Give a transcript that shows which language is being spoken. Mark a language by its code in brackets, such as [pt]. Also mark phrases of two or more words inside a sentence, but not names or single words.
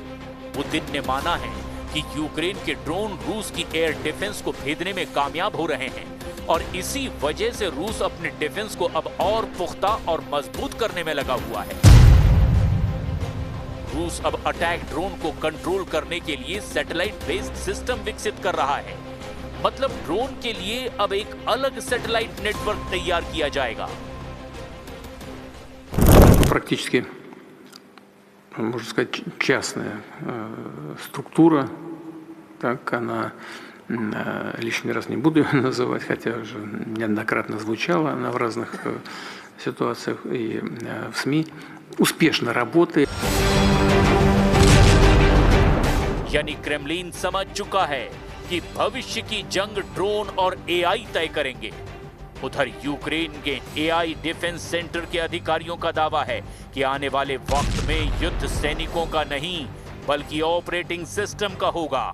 [hi] पुतिन ने माना है कि यूक्रेन के ड्रोन रूस की [en] air defense [hi] को भेदने में कामयाब हो रहे हैं, और इसी वजह से रूस अपने डिफेंस को अब और पुख्ता और मजबूत करने में लगा हुआ है। रूस अब [en] attack drone [hi] को कंट्रोल करने के लिए [en] satellite based system [hi] विकसित कर रहा है। मतलब ड्रोन के लिए अब एक अलग [en] satellite network [hi] तैयार किया जाएगा। [ru] Практически, можно сказать, частная структура, так она, лишний раз не буду ее называть, хотя уже неоднократно звучала она в разных ситуациях и в СМИ, успешно работает. [hi] यानी क्रेमलिन समझ चुका है कि भविष्य की जंग ड्रोन और एआई तय करेंगे। उधर यूक्रेन के [en] AI defense center [hi] के अधिकारियों का दावा है कि आने वाले वक्त में युद्ध सैनिकों का नहीं बल्कि [en] operating system [hi] का होगा।